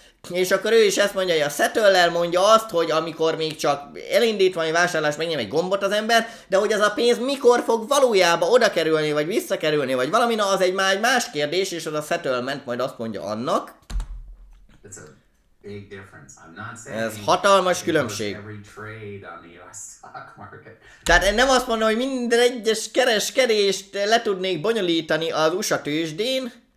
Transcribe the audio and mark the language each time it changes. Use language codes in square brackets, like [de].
[hu] És akkor ő is ezt mondja, hogy a settle-lel mondja azt, hogy amikor még csak elindít valami vásárlás, megnyom egy gombot az ember, de hogy az a pénz mikor fog valójában oda kerülni, vagy visszakerülni, vagy valami, az egy más kérdés, és az a settlement majd azt mondja annak. [en] big difference. I'm not saying [hu] Ez hatalmas különbség. [en] every trade on the US stock market. [hu] Tehát nem azt mondom, hogy minden egyes kereskedést le tudnék bonyolítani az USA tőzsdén.